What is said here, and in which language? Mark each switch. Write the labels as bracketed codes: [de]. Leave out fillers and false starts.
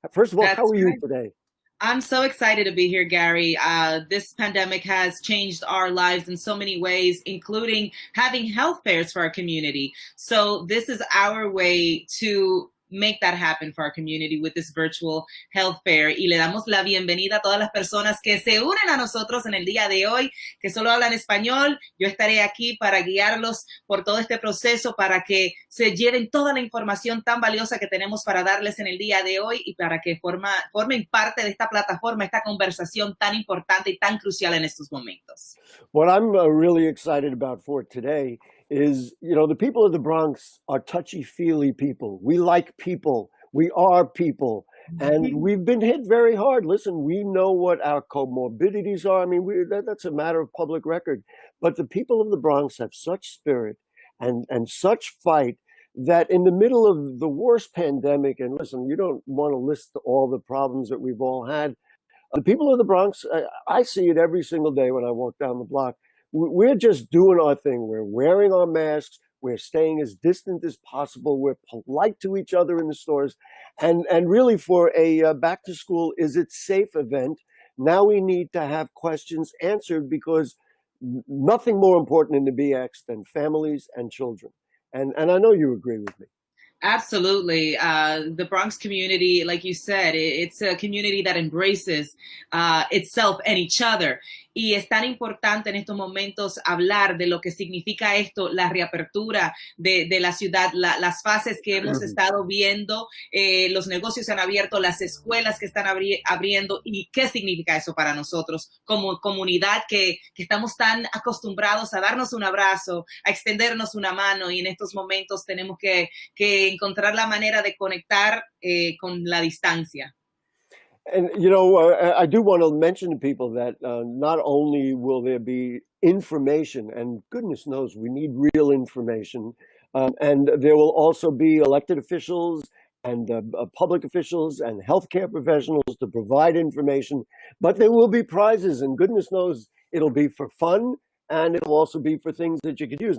[en] First of all, how are you today? I'm so excited to be here, Gary. This pandemic has changed our lives in so many ways, including having health fairs for our community. So this is our way to make that happen for our community with this virtual health fair. [es] Y le damos la bienvenida a todas las personas que se unen a nosotros en el día de hoy, que solo hablan español. Yo estaré aquí para guiarlos por todo este proceso, para que se lleven toda la información tan valiosa que tenemos para darles en el día de hoy y para que formen parte de esta plataforma, esta conversación tan importante y tan crucial en estos momentos. [en] What I'm really excited about for today is, you know, the people of the Bronx are touchy-feely people. We like people. We are people. And we've been hit very hard. Listen, we know what our comorbidities are. I mean, that's a matter of public record. But the people of the Bronx have such spirit and such fight that in the middle of the worst pandemic, and listen, you don't want to list all the problems that we've all had. The people of the Bronx, I see it every single day when I walk down the block. We're just doing our thing. We're wearing our masks. We're staying as distant as possible. We're polite to each other in the stores. And really for a back to school, is it safe event, now we need to have questions answered, because nothing more important in the BX than families and children. And I know you agree with me. Absolutely. The Bronx community, like you said, it's a community that embraces itself and each other. [es] Y es tan importante en estos momentos hablar de lo que significa esto, la reapertura de la ciudad, las fases que hemos estado viendo, los negocios se han abierto, las escuelas que están abriendo, y qué significa eso para nosotros como comunidad que estamos tan acostumbrados a darnos un abrazo, a extendernos una mano, y en estos momentos tenemos que encontrar la manera de conectar con la distancia. [en] And, you know, I do want to mention to people that not only will there be information, and goodness knows we need real information, and there will also be elected officials and public officials and healthcare professionals to provide information, but there will be prizes, and goodness knows it'll be for fun, and it'll also be for things that you could use.